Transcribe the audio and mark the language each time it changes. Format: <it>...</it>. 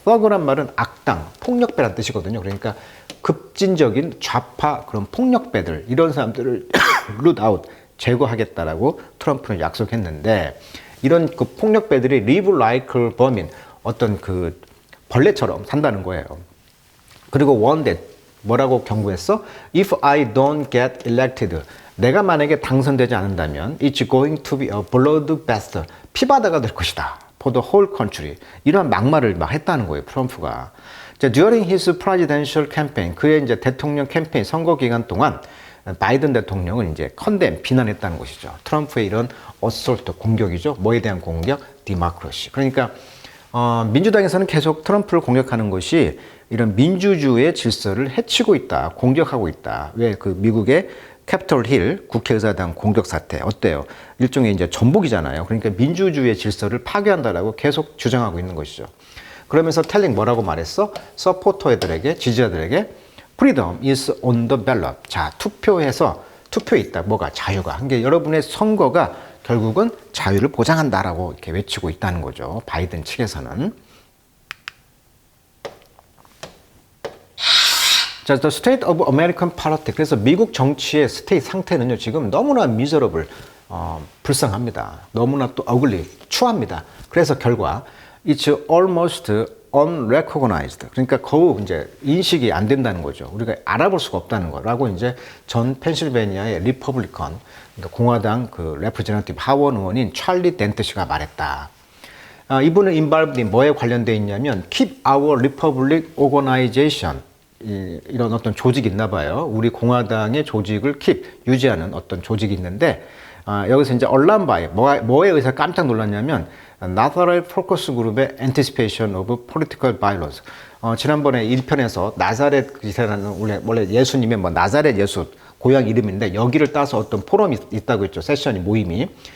<ko>thug란 말은 악당, 폭력배란 뜻이거든요. 그러니까 급진적인 좌파 그런 폭력배들, 이런 사람들을</ko> <en>root out,</en> <ko>제거하겠다라고 트럼프는 약속했는데, 이런 폭력배들이</ko> <en>live like</en> <ko>범인, 어떤 벌레처럼 산다는 거예요. 그리고</ko> <en>one that,</en> <ko>뭐라고 경고했어?</ko> <en>If I don't get elected,</en> <ko>내가 만약에 당선되지 않는다면</ko> <en>it's going to be a bloodbath,</en> <ko>피바다가 될 것이다.</ko> <en>for the whole country.</en> <ko>이런 막말을 막 했다는 거예요, 트럼프가. 자,</ko> <en>during his presidential campaign,</en> <ko>그의 이제 대통령 캠페인 선거 기간 동안 바이든 대통령은 이제 비난했다는 것이죠. 트럼프의 이런 어솔트, 공격이죠. 뭐에 대한 공격? 디모크라시. 그러니까 민주당에서는 계속 트럼프를 공격하는 것이 이런 민주주의의 질서를 해치고 있다, 공격하고 있다. 왜 미국의 캐피털 힐 국회의사당 공격 사태 어때요? 일종의 이제 전복이잖아요. 그러니까 민주주의의 질서를 파괴한다라고 계속 주장하고 있는 것이죠. 그러면서 텔링 뭐라고 말했어? 서포터들에게, 지지자들에게</ko> <en>freedom is on the ballot.</en> <ko>자, 투표에 있다. 뭐가? 자유가. 한 게 여러분의 선거가 결국은 자유를 보장한다라고 이렇게 외치고 있다는 거죠. 바이든 측에서는.</ko> <en>자, The State of American Politics.</en> <ko>그래서 미국 정치의 스테이트 상태는요, 지금 너무나 miserable, 불쌍합니다. 너무나 또 ugly, 추합니다. 그래서 결과,</ko> <en>it's almost unrecognized.</en> <ko>그러니까 거의 이제 인식이 안 된다는 거죠. 우리가 알아볼 수가 없다는 거라고 이제 전 펜실베니아의 리퍼블리컨, 그러니까 공화당 그 레프레젠티브 하원 의원인 찰리 덴트 씨가 말했다. 이분은 involved 뭐에 관련되어 있냐면 Keep Our Republic Organization. 이런 어떤 조직이 있나 봐요. 우리 공화당의 조직을 유지하는 어떤 조직이 있는데, 여기서 이제 얼람바에 뭐에 의해서 깜짝 놀랐냐면 나사렛 포커스 그룹의</ko> <en>Anticipation of Political Violence.</en> <ko>지난번에 1편에서 나사렛 기사라는 원래 예수님의 뭐 나사렛 예수 고향 이름인데 여기를 따서 어떤 포럼이 있다고 했죠. 세션이 모임이.</ko>